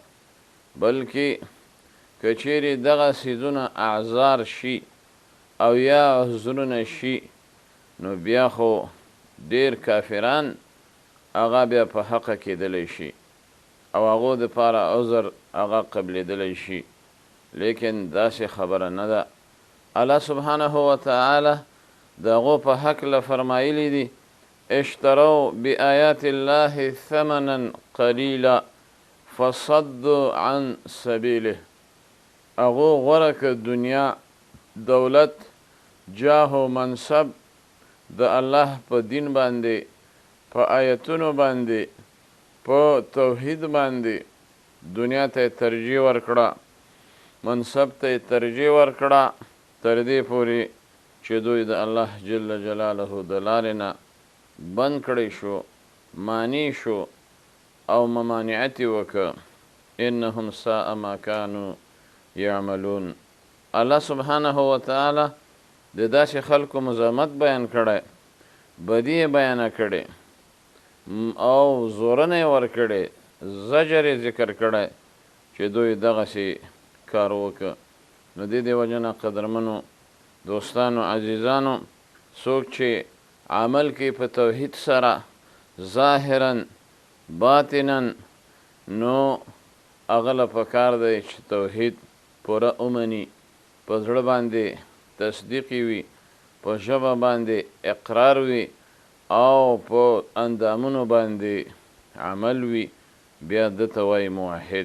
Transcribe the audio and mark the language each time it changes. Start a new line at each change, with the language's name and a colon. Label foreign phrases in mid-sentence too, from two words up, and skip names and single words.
Pashto: بلکې که چیرې دغه څیزونه اعذار شي او یا عذرونه شي نو بیا خو ډېر کافران هغه بیا په حقه کېدلی شي او هغو دپاره عذر هغه قبلېدلی شي، لیکن داسې خبره نه ده. الله سبحانه وتعالی د هغو په هکله فرمایلی دي
Arabic: اشتروا بآیات الله ثمنا قلیلا فصدوا عن سبیله.
Pashto: هغو غوره که دنیا، دولت، جاه و منصب د الله په دین باندې، په آیتونو باندې، په توحید باندې دنیا ته ترجیح ورکړه، منصب ته ترجیح ورکړه، تر دې پورې چې دوی د الله جل جلاله د لارې نه بند کړی شو، مانی شو او ممانعت یې وکړه.
Arabic: انهم ساء ما کانوا یعملون.
Pashto: الله سبحانه وتعالی د داسې خلکو مزاحمت بیان کړی، بدی یې بیانه کړې او زورنه یې ورکړې، زجر یې ذکر کړی چې دوی دغسې کار وکړه. نو دې وجه نه قدرمنو دوستانو عزیزانو، څوک چې عمل کوي په توحید سره ظاهرا باطنا نو هغه له پکار دی چې توحید پوره ومني، په زړه باندې تصدیق وي، په ژبه باندې اقرار وي او په اندامونو باندې عمل وي، بیا دته وایي موحد.